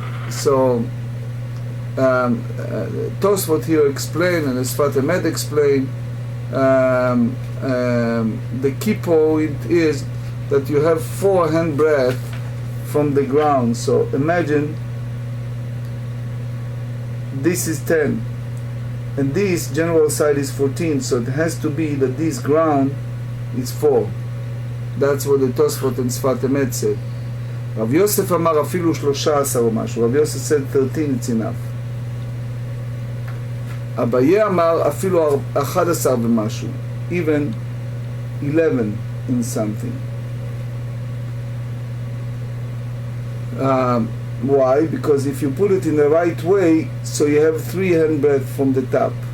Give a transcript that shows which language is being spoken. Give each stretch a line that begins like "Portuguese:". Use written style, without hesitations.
English: So Tosfot here explain, and Sfat Emet explain, the key point is that you have 4 handbreadth from the ground. So imagine this is 10 and this general side is 14, so it has to be that this ground is 4. That's what the Tosfot and Sfat Emet said.
Hebrew: Rav Yosef אמר אפילו 13 או משהו.
English: Rav Yosef said 13 it's enough.
Hebrew: אביי אמר אפילו 11 ומשהו,
English: even 11 in something. Why? Because if you put it in the right way, so you have 3 handbreadth from the top.